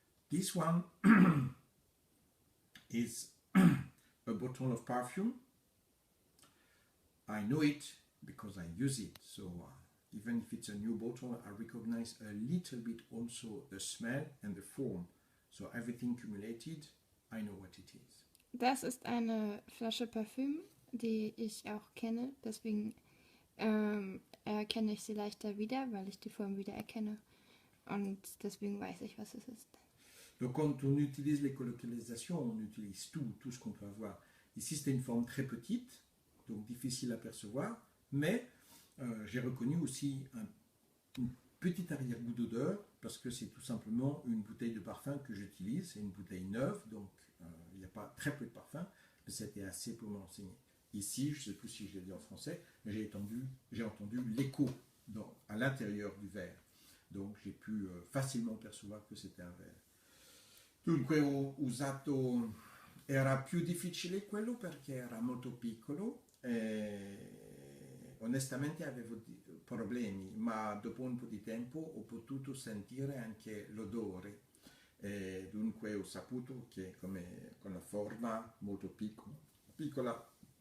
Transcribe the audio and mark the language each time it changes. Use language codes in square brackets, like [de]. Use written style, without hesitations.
[en] This one is a bottle of perfume. I know it because I use it. So even if it's a new bottle, I recognize a little bit also the smell and the form. So everything cumulated, I know what it is. [de] Das ist eine Flasche Parfüm, die ich auch kenne. Deswegen erkenne ich sie leichter wieder, weil ich die Form wieder erkenne. Und deswegen weiß ich, was es ist. [fr] Donc quand on utilise les colocalisations, on utilise tout ce qu'on peut avoir. Ici c'était une forme très petite, donc difficile à percevoir, mais j'ai reconnu aussi un une petite arrière-goût d'odeur parce que c'est tout simplement une bouteille de parfum que j'utilise. C'est une bouteille neuve, donc il n'y a pas très peu de parfum, mais c'était assez pour me renseigner. Ici, je ne sais plus si je l'ai dit en français, mais j'ai entendu l'écho à l'intérieur du verre. Donc j'ai pu facilement percevoir que c'était un verre. [it] Dunque ho usato, era più difficile quello perché era molto piccolo e onestamente avevo problemi, ma dopo un po' di tempo ho potuto sentire anche l'odore e dunque ho saputo che come con la forma molto piccola